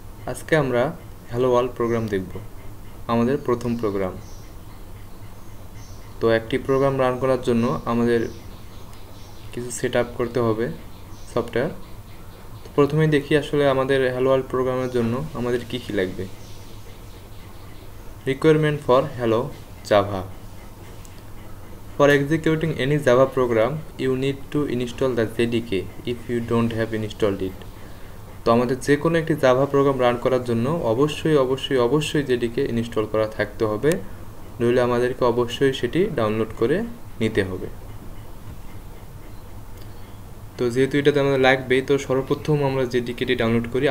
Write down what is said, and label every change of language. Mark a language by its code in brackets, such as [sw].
[bn] আজকে আমরা hello world programme দেখব, আমাদের প্রথম প্রোগ্রাম। তো একটি প্রোগ্রাম রান করার জন্য আমাদের কিছু সেট আপ করতে হবে সফটওয়্যার। তো প্রথমেই দেখি আসলে আমাদের হ্যালো ওয়ার্ল্ড প্রোগ্রামের জন্য আমাদের কি লাগবে। [en] Requirement for hello Java: For executing any Java program, you need to install the JDK if you don't have installed it. [bn] তো আমাদের যে কোনো একটি জাভা প্রোগ্রাম রান করার জন্য অবশ্যই JDK ইনস্টল করা থাকতে হবে, নইলে আমাদেরকে অবশ্যই সেটি ডাউনলোড করে নিতে হবে। তো যেহেতু এটাতে আমাদের লাগবেই, তো সর্বপ্রথম আমরা JDKটি ডাউনলোড করি।